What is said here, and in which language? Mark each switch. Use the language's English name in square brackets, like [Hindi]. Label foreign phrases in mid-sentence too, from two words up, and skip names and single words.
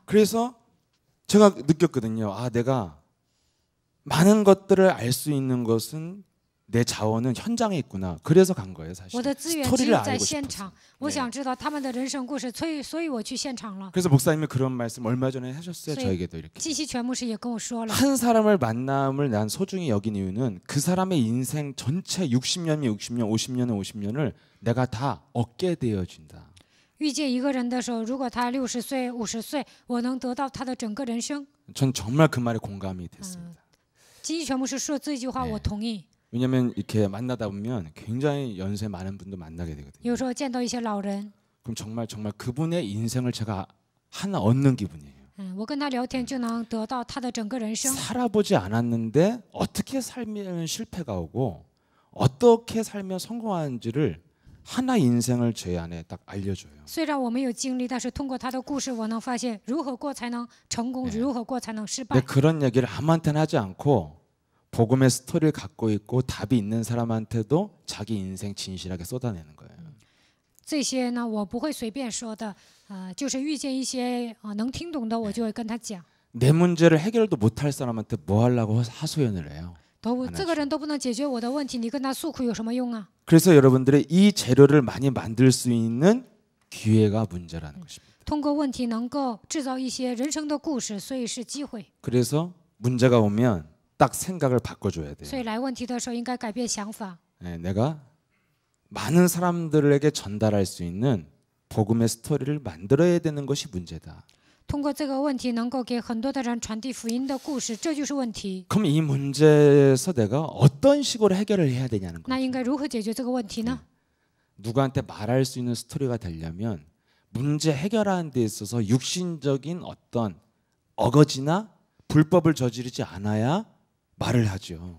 [Korean] 그래서 제가 느꼈거든요. 아, 내가 많은 것들을 알 수 있는 것은 내 자원은 현장에 있구나. 그래서 간 거예요, 사실. [Chinese] 我的资源只 [Korean] 스토리를 [Chinese] 有在 [Korean] 알고 [Chinese] 现 [Korean] 싶어서. [Chinese] 场，我想知道他们的人生故事，所以我去现场了。 [Korean] 그래서 목사님이 그런 말씀 얼마 전에 하셨어요. 네. 저에게도 이렇게. [Chinese] 季希全牧师也跟我说了， [Korean] 한 사람을 만남을 난 소중히 여긴 이유는 그 사람의 인생 전체 60년이 60년, 50년은 50년을 내가 다 얻게 되어진다. [Chinese] 遇见一个人的时候，如果他60岁、50岁，我能得到他的整个人生。 [Korean] 전 정말 그 말에 공감이 됐습니다. [Chinese] 金义全牧师说这句话，我同意。 [Korean] 왜냐하면 이렇게 만나다 보면 굉장히 연세 많은 분도 만나게 되거든요. [Chinese] 有时候见到一些老人， [Korean] 그럼 정말 그분의 인생을 제가 하나 얻는 기분이에요. [Chinese] 我跟他聊天就能得到他的整个人生。 [Korean] 살아보지 않았는데 어떻게 살면 실패가 오고 어떻게 살면 성공하는지를 하나 인생을 제 안에 딱 알려줘요. [Chinese] 虽然我没有经历，但是通过他的故事，我能发现如何过才能成功，如何过才能失败。 [Korean] 근데 그런 얘기를 아무한테나 하지 않고 복음의 스토리를 갖고 있고 답이 있는 사람한테도 자기 인생 진실하게 쏟아내는 거예요. [Chinese] 这些呢，我不会随便说的，就是遇见一些能听懂的，我就会跟他讲。 [Korean] 내 문제를 해결도 못할 사람한테 뭐 하려고 하소연을 해요. [Chinese] 这个人都不能解决我的问题，你跟他诉苦有什么用啊？ [Korean] 그래서 여러분들이 이 재료를 많이 만들 수 있는 기회가 문제라는 것입니다. [Chinese] 通过问题能够制造一些人生的故事，所以是机会。 [Korean] 그래서 문제가 오면 딱 생각을 바꿔줘야 돼요. [Chinese] 所以来问题的时候应该改变想法。 [Korean] 내가 많은 사람들에게 전달할 수 있는 복음의 스토리를 만들어야 되는 것이 문제다. [Chinese] 通过这个问题能够给很多的人传递福音的故事，这就是问题。 [Korean] 그럼 이 문제에서 내가 어떤 식으로 해결을 해야 되냐는 [Chinese] 那 [Korean] 거예요. [Chinese] 应该如何解决这个问题呢？ [Korean] 누구한테 말할 수 있는 스토리가 되려면 문제 해결하는 데 있어서 육신적인 어떤 어거지나 불법을 저지르지 않아야 말을 하죠.